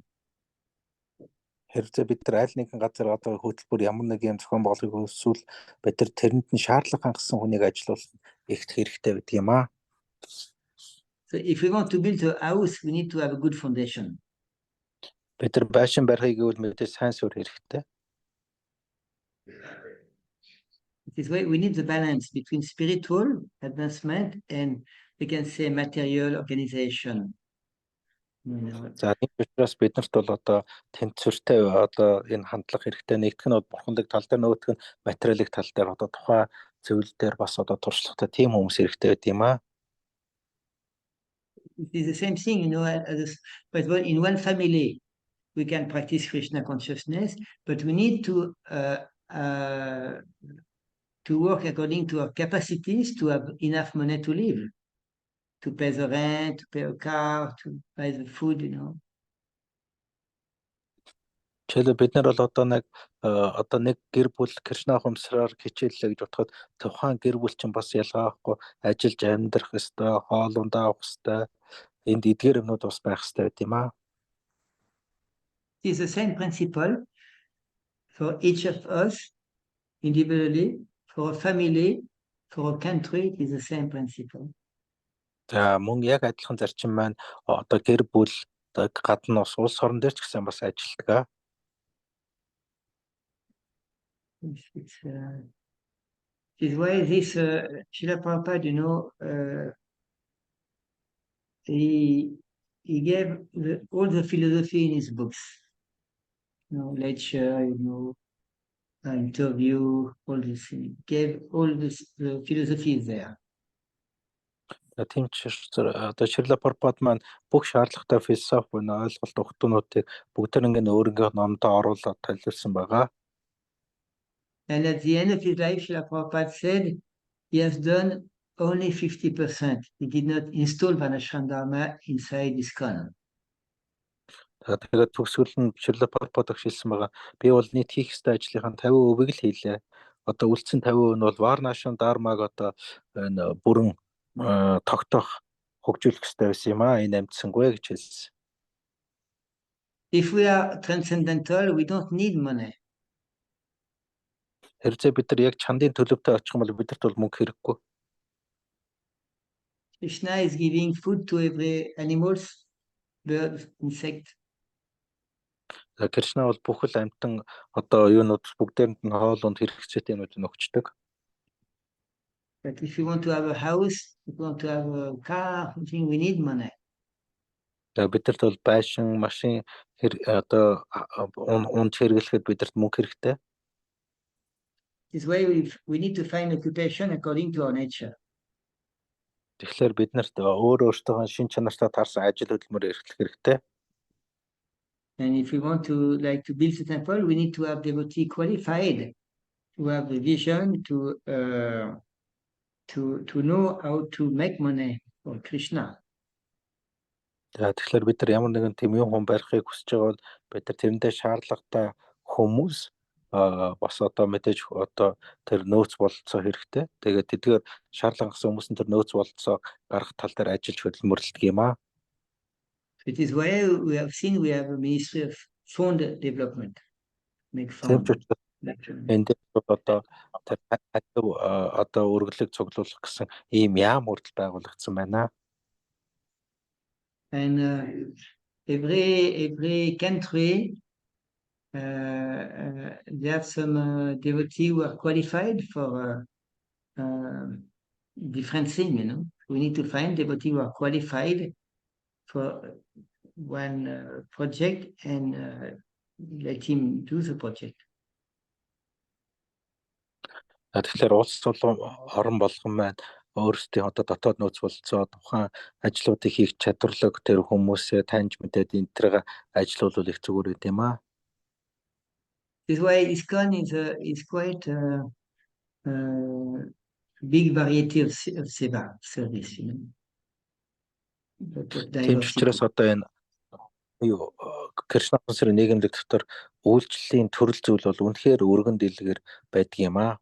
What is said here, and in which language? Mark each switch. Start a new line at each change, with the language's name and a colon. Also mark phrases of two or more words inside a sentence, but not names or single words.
Mongolian: Хэрвээ бид нар аль нэгэн газар одоо хөтөлбөр ямар нэг юм зохион байгуулахыг хүсвэл бид нар тэрэнд нь шаардлага хангасан хүнийг ажилуулах их хэрэгтэй байдаг юм аа.
English: So if we want to build a house, we need to have a good foundation.
Mongolian: Бид нар байшин барихыг гэвэл мэдээ сайн суурь хэрэгтэй.
English: It is why we need the balance between spiritual advancement and we can say material organization.
Mongolian: За энэ учраас биднэрт бол одоо тэнцвэртэй одоо энэ хандлага хэрэгтэй. Нэгдүгээр нь бол бурханлаг тал дээр, нөгөөх нь материалын тал дээр одоо тухайн зөвлөл дээр бас одоо туршлагатай тийм хүмүүс хэрэгтэй байд юм аа.
English: It is the same thing, you know, but in one family we can practice Krishna consciousness, but we need to work according to our capacities to have enough money to live, to pay the rent, to pay a car, to buy the food, you know.
Mongolian: Жишээлбэл бид нар бол одоо нэг гэр бүл Кришна хумсраар хичээллээ гэж бодоход тухайн гэр бүл чинь бас ялгаахгүй ажиллаж амьдрах ёстой, хоолундаа авах ёстой. Энд эдгээр юмнууд бас байх ёстой байт юм аа.
English: It is the same principle for each of us individually, for a family, for a country. It is the same principle.
Mongolian: За мөн яг адилхан зарчим маань одоо гэр бүл гадна улс орон дээр ч гэсэн бас ажилладаг.
English: It is why this Srila Prabhupada, you know, he gave all the philosophy in his books. You know, lecture, you know, interview, all this. He gave all this philosophy is there.
Mongolian: Тийм ч одоо Шрила Прабхупад маань бүх шаардлагатай философи буюу ойлголт өгтөнүүдийг бүгд ингэ өөрийнхөө номдоо оруулаад танилцуулсан байгаа.
English: And at the end of his life, Srila Prabhupada said he has done only 50%. He did not install Varnashram inside ISKCON.
Mongolian: Тэгээд төгсгөл нь Шрила Прабхупад хэлсэн байгаа. Би бол нийт хийх ёстой ажлынхаа 50%-ийг л хийлээ. Одоо үлдсэн 50% нь бол Varnashram Dharmаг одоо энэ бүрэн тогтоох хөгжүүлэх ёстой байсан юм аа. Энэ амьдсангүй гэж хэлсэн.
English: If we are transcendental, we don't need money.
Mongolian: Хэрвээ бид нар яг чандын төлөвтэй очих юм бол бидэрт бол мөнгө хэрэггүй.
English: Krishna is giving food to every animals, birds, insect.
Mongolian: Кришна бол бүхэл амьтан одоо юунууд бүгдээрэнд нь хоолунд хэрэгцээтэй юмнууд өгчдөг.
English: But if you want to have a house, if you want to have a car, we need money.
Mongolian: Бидэрт бол байшин, машин одоо унд хэрэглэхэд бидэрт мөнгө хэрэгтэй.
English: This way we need to find occupation according to our nature.
Mongolian: Тэгэхээр биднэрт өөртөө шин чанартай таарсан ажил хөдөлмөр эрхлэх хэрэгтэй.
English: And if we want to build a temple, we need to have devotee qualified to have the vision to know how to make money for Krishna.
Mongolian: Тэгэхээр бид нар ямар нэгэн тийм юм хүн барихыг хүсэж байгаа бол бид нар тэрэндээ шаардлагатай хүмүүс бас одоо мэдээж одоо тэр нөөц бололцоо хэрэгтэй. Тэгээд тэдгээр шаардлага гэсэн хүмүүс нь тэр нөөц бололцоо гаргах тал дээр ажиллаж хөдөлмөрлөдөг юм аа.
English: It is why we have seen we have a Ministry of Fund Development. Make
Mongolian: Тийм ч
English: fund.
Mongolian: учраас энэ дээр бол одоо тэр хатив одоо үргэлжлэх цуглуулах гэсэн ийм яам хүртэл байгуулагдсан байна.
English: And every country, they have some devotees who are qualified for different things, you know. We need to find devotees who are qualified for one project and let him do the project.
Mongolian: Тэгэхээр улс орон болгон маань өөрсдийн одоо дотоод нөөц болцоо тухайн ажлуудыг хийх чадварлаг тэр хүмүүсээ таньж мэдээд энэ төрөг ажиллуулвал их зүгээр үт юм аа.
English: This is why ISKCON is quite big variety of seva service, you know.
Mongolian: Тийм ч учраас одоо энэ юу Кришна консерын нийгэмлэг дотор үйлчлэлийн төрөл зүйл бол үнэхээр өргөн дэлгэр байдаг юм аа.